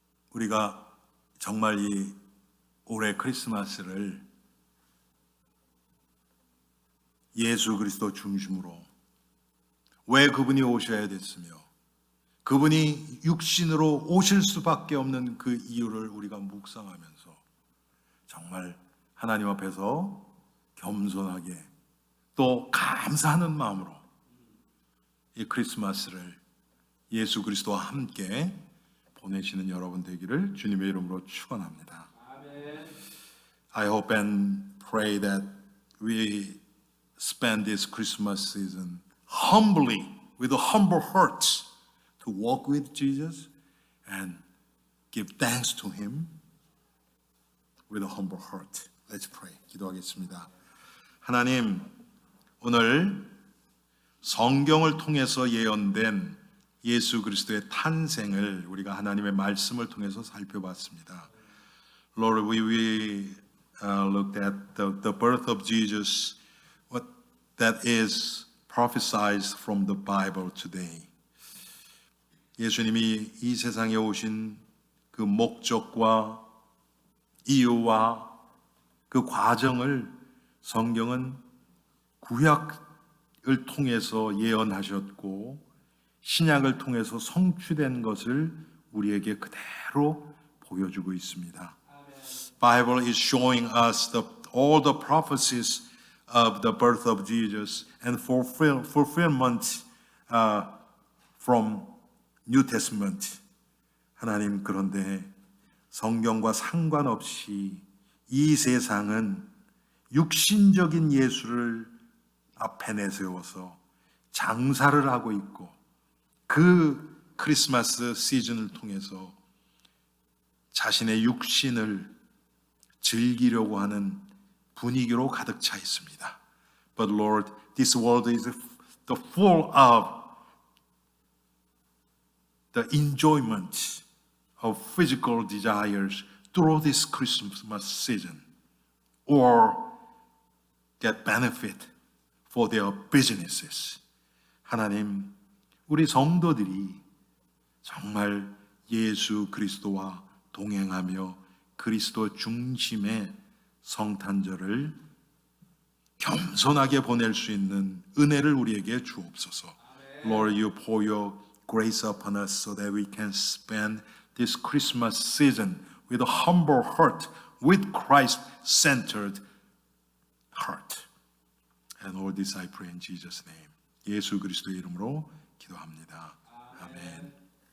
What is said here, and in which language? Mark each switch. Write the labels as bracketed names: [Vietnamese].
[Korean] 우리가 정말 이 올해 크리스마스를 예수 그리스도 중심으로 왜 그분이 오셔야 됐으며 그분이 육신으로 오실 수밖에 없는 그 이유를 우리가 묵상하면서 정말 하나님 앞에서 겸손하게 또 감사하는 마음으로 이 크리스마스를 예수 그리스도와 함께 보내시는 여러분 되기를 주님의 이름으로 축원합니다. [English] I hope and pray that we spend this Christmas season humbly, with humble hearts, to walk with Jesus and give thanks to Him with a humble heart. Let's pray. [Korean] 기도하겠습니다. 하나님, 오늘 성경을 통해서 예언된 예수 그리스도의 탄생을 우리가 하나님의 말씀을 통해서 살펴봤습니다. [English] Lord, we looked at the birth of Jesus, what that is prophesied from the Bible today. [Korean] 예수님이 이 세상에 오신 그 목적과 이유와 그 과정을 성경은 구약을 통해서 예언하셨고 신약을 통해서 성취된 것을 우리에게 그대로 보여주고 있습니다. [English] Bible is showing us all the prophecies of the birth of Jesus and fulfillment from New Testament. [Korean] 하나님, 그런데 성경과 상관없이 이 세상은 육신적인 예수를 앞에 내세워서 장사를 하고 있고 그 크리스마스 시즌을 통해서 자신의 육신을 즐기려고 하는 분위기로 가득 차 있습니다. [English] But Lord, this world is full of the enjoyment of physical desires through this Christmas season or get benefit for their businesses. [Korean] 하나님, 우리 성도들이 정말 예수 그리스도와 동행하며 그리스도 중심의 성탄절을 겸손하게 보낼 수 있는 은혜를 우리에게 주옵소서. [English] Lord, you pour your grace upon us so that we can spend this Christmas season with a humble heart, with Christ-centered heart. And all this I pray in Jesus' name. [Korean] 예수 그리스도의 이름으로 기도합니다. 아멘.